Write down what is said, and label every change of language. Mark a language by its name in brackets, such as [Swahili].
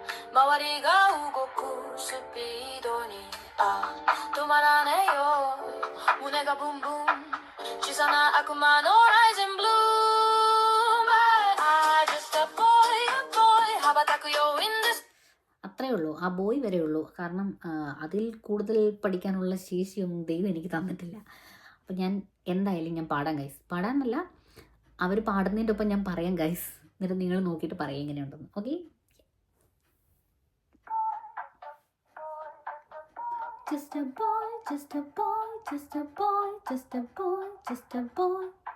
[Japanese] 周りが動くスピードに止まらねえよ胸がブンブン小さな悪魔のライジンブルーム [English] I just a boy [Japanese] 羽ばたくよ [English] in this. [Malayalam] അത്രേ ഉള്ളൂ, ആ ബോയ് വരെ ഉള്ളൂ. കാരണം അതിൽ കൂടുതൽ പഠിക്കാനുള്ള ശേഷിയൊന്നും ദൈവം എനിക്ക് തന്നിട്ടില്ല. അപ്പം ഞാൻ എന്തായാലും ഞാൻ പാടാം ഗൈസ്. പാടാനല്ല, അവർ പാടുന്നതിൻ്റെ ഒപ്പം ഞാൻ പറയാം ഗൈസ്. എന്നിട്ട് നിങ്ങൾ നോക്കിയിട്ട് പറയാം എങ്ങനെയുണ്ടെന്ന്. [English] Okay, just a boy, just a boy, just a boy, just a boy, just a boy.